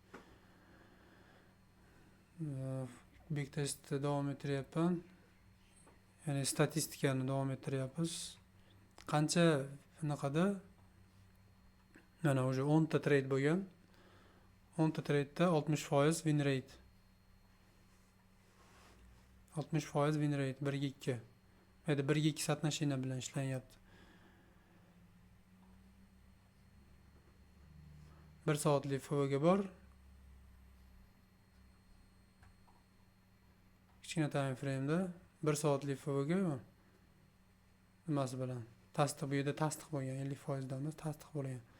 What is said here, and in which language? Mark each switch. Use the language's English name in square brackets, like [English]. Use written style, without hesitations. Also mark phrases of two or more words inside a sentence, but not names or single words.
[Uzbek] Backtestni davom ettiryapman. Ya'ni statistikani davom ettiryapmiz. Qancha bunaqada mana o'sha 10 ta trade bo'lgan. 10 ta trade'da 60% [English] win rate. [Uzbek] 60% [English] win rate [Uzbek] 1 ga 2. Mayda 1 ga 2 satnashina bilan ishlanyapti. 1 soatlik FVG bor. Kichkina [English] time frame'da [Uzbek] 1 soatlik FVG nimasi bilan tasdiq, bu yerda tasdiq bo'lgan 50% dan tasdiq bo'lgan.